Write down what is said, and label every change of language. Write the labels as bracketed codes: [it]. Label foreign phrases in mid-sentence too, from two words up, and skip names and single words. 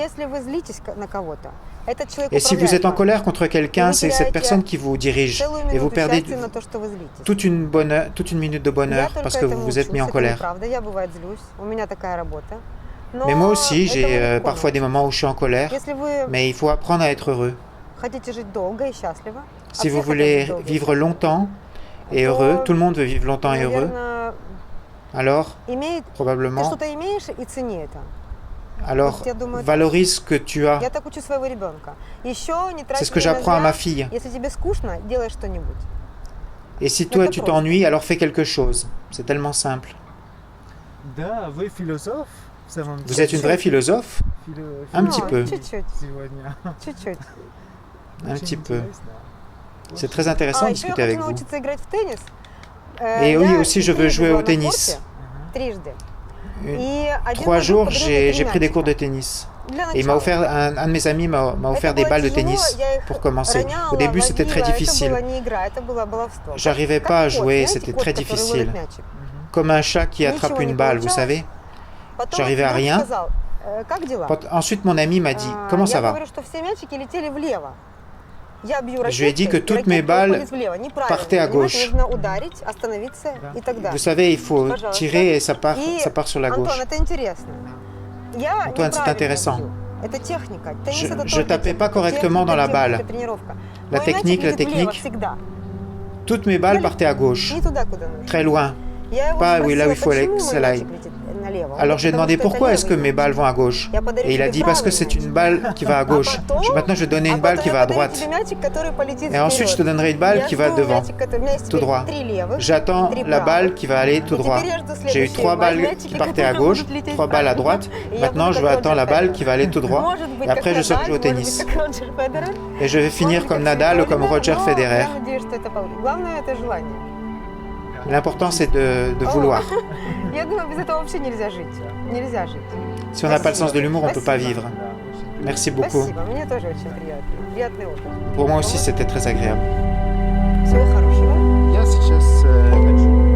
[fr] Et si vous êtes en colère contre quelqu'un, c'est cette personne qui vous dirige et vous perdez toute une minute de bonheur parce que vous vous êtes mis en colère. Mais moi aussi, j'ai parfois des moments où je suis en colère, mais il faut apprendre à être heureux. Si vous voulez vivre longtemps, et heureux, tout le monde veut vivre longtemps et heureux, [ru] наверное, [fr] alors, [ru] ты [fr] probablement, [ru] что-то имеешь и цени это. [fr] alors [ru] Вот я думаю, так. [fr] valorise ce que tu as. [ru] Я так учу своего ребенка. Еще не трать [fr] C'est ce que [ru] время [fr] j'apprends à [ru] зря. [fr] ma fille. [ru] Если тебе скучно, делай что-нибудь. [fr] Et si toi tu t'ennuies, alors fais quelque chose. C'est tellement simple. [ru] Да, вы философ в самом [fr] Vous [ru] деле. [fr] êtes une vraie philosophe? Un petit peu. [ru] Чуть-чуть. Сегодня. Чуть-чуть. [fr] Un [ru] Очень [fr] petit peu. [ru] интересно. [fr] C'est très intéressant de [ru] еще я [fr] discuter [ru] хочу [fr] avec vous. [ru] научиться играть в теннис. [fr] Et oui, aussi je veux jouer au tennis. [ru] Трижды. [fr] Une- [ru] И один [fr] 3 [ru] мой друг [fr] jours, [ru] подарил мне [fr] j'ai [ru] 3 [fr] pris des cours de [ru] мячика. [fr] tennis. [ru] Для [fr] Et il m'a [ru] начала. [fr] offert, un de mes amis m'a offert [ru] Это [fr] des [ru] было [fr] balles de [ru] тяжело, [fr] tennis [ru] я их [fr] pour commencer. [ru] роняла, [fr] Au début, c'était très [ru] ловила, [fr] difficile. [ru] Это была не игра, это было баловство. [fr] J'arrivais [ru] Как [fr] pas à [ru] кот, [fr] jouer, [ru] знаете, [fr] c'était [ru] кот, [fr] très [ru] который [fr] difficile. [ru] ловит мячик. [fr] Comme un chat qui attrape [ru] Ничего не [fr] une balle, vous [ru] получалось. [fr] savez. [ru] Потом [fr] J'arrivais à [ru] друг [fr] rien. [ru] сказал, как дела? [fr] Ensuite, mon ami m'a dit, comment ça [ru] Я [fr] va? [ru] говорю, что все мячики летели влево. Я бью [fr] Je lui ai dit que [ru] ракеткой, [fr] toutes mes [ru] ракетка [fr] balles [ru] уходит влево. Неправильно, [fr] partaient à [ru] понимаете, [fr] gauche. [ru] нужно ударить, остановиться Да. и так далее. [fr] Vous savez, il faut [ru] Пожалуйста. [fr] tirer et ça [ru] И, [fr] part sur la [ru] Антон, [fr] gauche. [ru] это интересно. Я [fr] Antoine, c'est [ru] неправильно [fr] intéressant. [ru] бью. Это техника. Теннис [fr] Je- [ru] это [fr] je [ru] только [fr] tapais pas [ru] техника. [fr] correctement dans la [ru] Техника, [fr] balle. [ru] тренировка. [fr] La [ru] Мой [fr] technique, [ru] мячик [fr] la [ru] летит влево [fr] technique. [ru] всегда. [fr] Toutes mes balles partaient à gauche, [ru] Не туда, куда нужно. [fr] très loin. [ru] Я его [fr] Pas [ru] спросила, [fr] là où il faut aller, [ru] почему [fr] que [ru] мой [fr] ça [ru] мячик [fr] aille. [ru] летит налево. Он [fr] Alors j'ai [ru] говорит, [fr] demandé [ru] потому что [fr] pourquoi [ru] это [fr] est-ce que [ru] левый [fr] mes [ru] мяч. [fr] balles vont à gauche. [ru] Я подарю [fr] Et il a [ru] тебе [fr] dit parce que [ru] правый [fr] c'est [ru] мяч. [fr] une balle qui va à gauche. Maintenant je vais donner une balle qui va à droite. [ru] тебе мячик, который полетит [fr] Et ensuite je te [ru] вперед. [fr] donnerai une balle [ru] Я [fr] qui va [ru] жду [fr] devant, [ru] мячик, который- у меня есть [fr] tout [ru] теперь [fr] droit. [ru] 3 левых, [fr] J'attends [ru] 3 [fr] la [ru] правых. [fr] balle qui va aller tout Et droit. [ru] теперь я жду [fr] J'ai eu [ru] следующие [fr] 3 balles [ru] мячики, [fr] qui partaient à [ru] которые [fr] gauche, [ru] будут лететь [fr] 3 balles à [ru] вправо. [fr] droite. [ru] Et я [fr] Maintenant [ru] буду [fr] je [ru] как [fr] vais attendre la [ru] Роджер [fr] balle [ru] Федерер. [fr] qui va aller tout droit. [ru] Может быть, [fr] Et [ru] как [fr] après je [ru] Надаль, [fr] sauterai au [ru] может быть, [fr] tennis. [ru] как Роджер Федерер, [fr] Et je vais finir [ru] может быть, [fr] comme [ru] как [fr] Nadal ou [ru] Свитолина, [fr] comme Roger [ru] но [fr] Federer. [ru] Я надеюсь, что это получится. Главное это желание. L'important c'est de vouloir. Я думаю, без этого вообще нельзя жить. Нельзя жить. [fr] Si on n'a pas le sens de l'humour, on ne peut pas vivre. [ru] Да, очень [fr] Merci beaucoup. [ru] Спасибо, мне тоже очень приятно. Приятный опыт. [fr] Pour moi aussi c'était très agréable. [ru] Всего хорошего. Я сейчас хочу